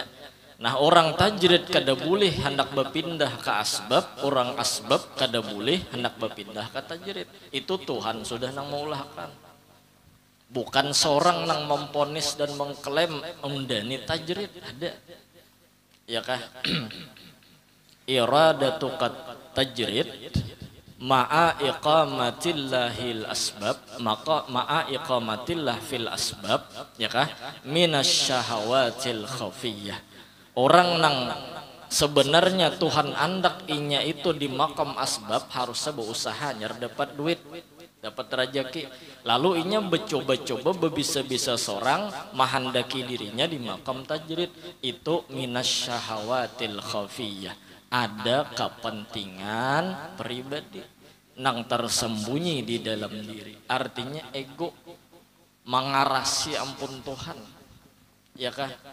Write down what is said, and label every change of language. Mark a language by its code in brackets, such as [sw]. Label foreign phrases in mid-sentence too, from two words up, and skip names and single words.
[bjn] Nah orang tajrid kada boleh hendak berpindah ke asbab, orang asbab kada boleh hendak berpindah ke tajrid. Itu Tuhan sudah nang maulahkan, bukan seorang nang memponis dan mengklaim undani tajrid ada ya kah. [ar] إرادة التجريد مع إقامة الله الأسباب, maka مع إقامة الله في الأسباب [bjn] ya kah [ar] من الشهوات الخفية. [bjn] Orang nang sebenarnya Tuhan andak inya itu di makam asbab harusnya berusaha nyar dapat duit dapat rezeki, lalu inya bercoba-coba bebisa-bisa seorang menghendaki dirinya di makam tajrid itu [ar] من الشهوات الخفية, [bjn] ada kepentingan pribadi nang tersembunyi di dalam diri, artinya ego mengarasi ampun Tuhan ya kah.